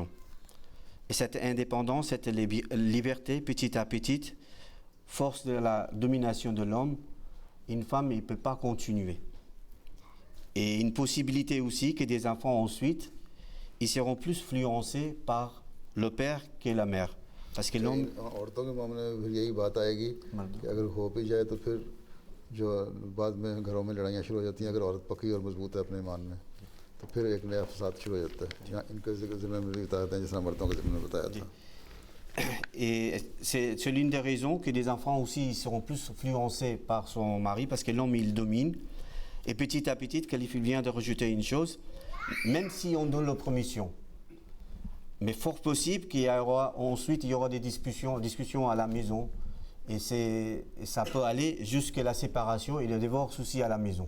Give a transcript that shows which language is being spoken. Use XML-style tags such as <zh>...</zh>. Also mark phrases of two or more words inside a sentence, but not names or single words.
<fr>Et cette indépendance, cette liberté, petit à petit, force de la domination de l'homme, une femme ne peut pas continuer. Et une possibilité aussi que des enfants ensuite, ils seront plus influencés par le père que la mère. Parce que l'homme...</fr> <ur>عورتوں کے معاملے میں پھر یہی بات آئے گی کہ اگر ہو بھی جائے تو پھر جو بعد میں گھروں میں لڑائیاں شروع ہو جاتی ہیں. اگر عورت پکی اور مضبوط ہے اپنے ایمان میں تو پھر ایک نیا فساد شروع ہو جاتا ہے. یہاں ان کے ذمے میں بھی بتاتے ہیں جس مردوں کے ذمے میں بتایا تھا.</ur> <fr>Et c'est l'une des raisons que les enfants aussi seront plus influencés par son mari parce que l'homme il domine. Et petit à petit, Khalif vient de rajouter une chose, même si on donne la permission, mais fort possible qu'il y aura ensuite il y aura des discussions à la maison et ça peut aller jusqu'à la séparation et le divorce aussi à la maison.</fr>